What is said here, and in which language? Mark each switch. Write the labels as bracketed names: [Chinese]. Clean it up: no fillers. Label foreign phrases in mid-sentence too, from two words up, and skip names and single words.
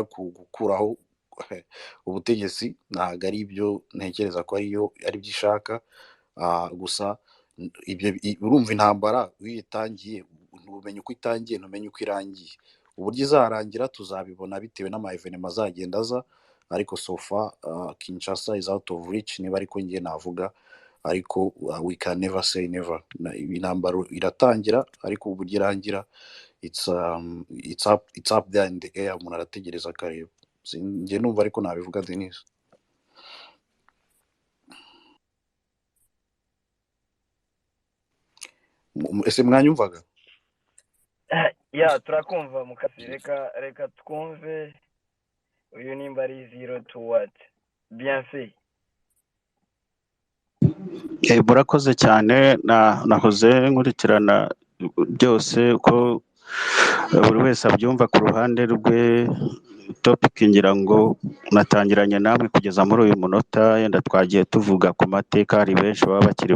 [Kinyarwanda] gukuraho ubutegetsi ntabwo ari ibyo ntekereza ko ari byishaka gusa ibyo urumva intambara witangiye ntumenye uko itangiye ntumenye uko irangiye uburyo izarangira tuzabibona bitewe n'ama evenement azagenda aza ariko sofa Kinshasa [English] is out of reach [Kinyarwanda] niba ariko ngiye navuga ariko [English] we can never say never [Kinyarwanda] intambara iratangira ariko uburyo irangira [English] it's up there in the air [Kinyarwanda] umuntu arategereza akareba ngiye numva ariko nabivuga Denis ese mwanyumvaga ya turakumva mukasi reka twumve uyu nimba ari 0 [English] to what [French] bien fait [Kinyarwanda] murakoze cyane nahoze nkurikirana byose uko buri wese abyumva ku ruhande rwe topic ngira ngo natangiranye namwe kugeza muri uyu munota yenda twagiye tuvuga ku mateka hari benshi baba bakiri